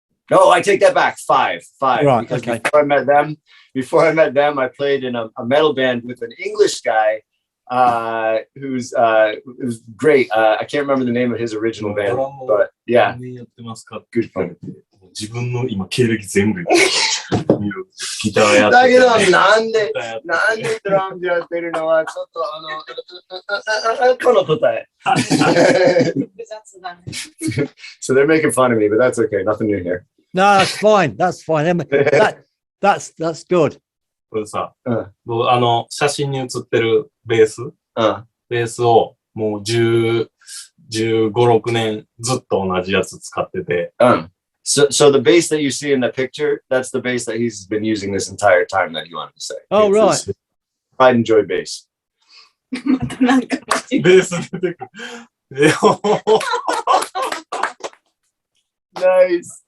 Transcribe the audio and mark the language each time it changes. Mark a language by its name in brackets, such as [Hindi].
[English] No, I take that back. 5. Right, because okay. before I met them, I played in a metal band with an English guy who's was great. I can't remember the name of his original band, but yeah, good fun. [Japanese] 自分の今経歴全部ギターやってだけどなんでドラムやってるのはちょっとこの答え。複雑だね。 [English] So they're making fun of me, but that's okay. Nothing new here. No, that's fine. That's fine. That's good. [Japanese] これさ、写真に写ってるベースをもう15、6年ずっと同じやつ使ってて。 [English] So the bass that you see in the picture, that's the bass that he's been using this entire time that he wanted to say. Oh, right. Pride and joy bass. [Japanese] またなんかベース出てくる。 [English] Nice.